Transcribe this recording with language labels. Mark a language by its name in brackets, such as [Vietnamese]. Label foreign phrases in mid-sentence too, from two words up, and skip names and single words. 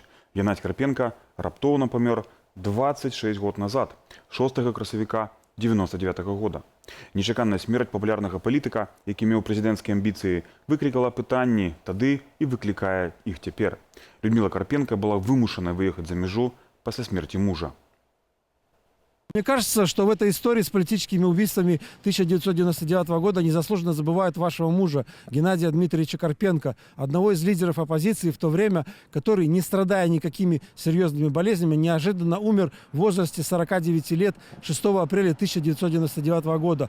[Belarusian] Геннадзь Карпенка раптоўна памёр 26 год назад, 6 красавіка 99 года. Нечаканая смерць папулярнага палітыка, які меў прэзідэнцкія амбіцыі, выклікала пытанні тады і выклікае іх цяпер. Людмила Карпенка была вымушана выехаць за мяжу [Russian] после смерти мужа. Мне кажется, что в этой истории с политическими убийствами 1999 года незаслуженно забывают вашего мужа, Геннадия Дмитриевича Карпенко, одного из лидеров оппозиции в то время, который, не страдая никакими серьезными болезнями, неожиданно умер в возрасте 49 лет 6 апреля 1999 года.